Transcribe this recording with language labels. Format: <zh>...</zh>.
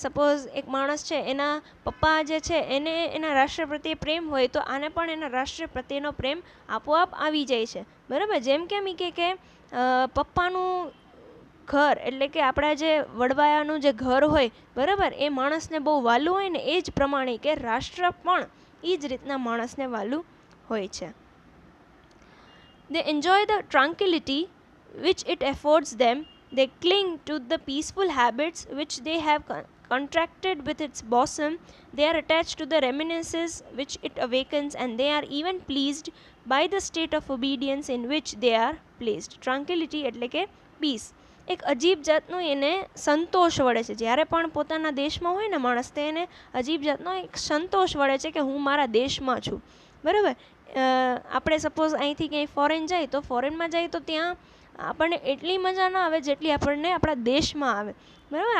<gu>Suppose એક માણસ છે, એના પપ્પા જે છે એને એના રાષ્ટ્ર પ્રત્યે પ્રેમ હોય, તો આને પણ એના રાષ્ટ્ર પ્રત્યેનો પ્રેમ આપોઆપ આવી જાય છે, બરાબર. જેમ કેમ કે પપ્પાનું ઘર એટલે કે આપણા જે વડવાયાનું જે ઘર હોય, બરાબર, એ માણસને બહુ વાલું હોય ને, એ જ પ્રમાણે કે રાષ્ટ્ર પણ એ જ રીતના માણસને વાલું હોય છે.</gu> <en>They enjoy the tranquility which it affords them. They cling to the peaceful habits which they have contracted with its bosom. They are attached to the reminiscences which it awakens, and they are even pleased by the state of obedience in which they are placed.</en> <gu>Tranquility એટલે કે peace. એક અજીબ જાતનું એને સંતોષ વળે છે. જ્યારે પણ પોતાના દેશમાં હોય ને માણસ, તો એને અજીબ જાતનો એક સંતોષ વળે છે કે હું મારા દેશમાં છું, બરાબર. આપણે સપોઝ અહીંથી ક્યાંય ફોરેન જાય, તો ફોરેનમાં જાય તો ત્યાં આપણને એટલી મજા ન આવે જેટલી આપણને આપણા દેશમાં આવે, બરાબર.</gu>